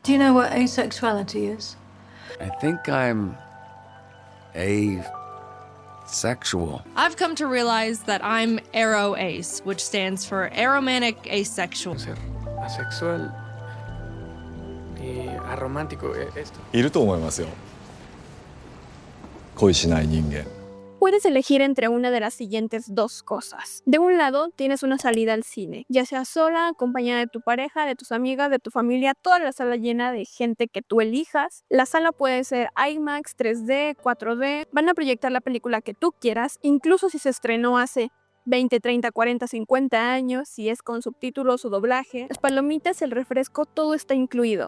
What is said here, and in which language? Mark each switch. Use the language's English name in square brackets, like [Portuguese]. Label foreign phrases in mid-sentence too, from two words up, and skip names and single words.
[English] Do you know what asexuality is? I think I'm asexual. I've come to realize that I'm ARO-ACE, which stands for Aromantic Asexual. [Spanish] Ser asexual y aromántico, esto. [Japanese] いると思いますよ。恋しない人間。 [Spanish] Puedes elegir entre una de las siguientes dos cosas. De un lado, tienes una salida al cine, ya sea sola, acompañada de tu pareja, de tus amigas, de tu familia, toda la sala llena de gente que tú elijas. La sala puede ser IMAX, 3D, 4D, van a proyectar la película que tú quieras, incluso si se estrenó hace 20, 30, 40, 50 años, si es con subtítulos o doblaje, las palomitas, el refresco, todo está incluido.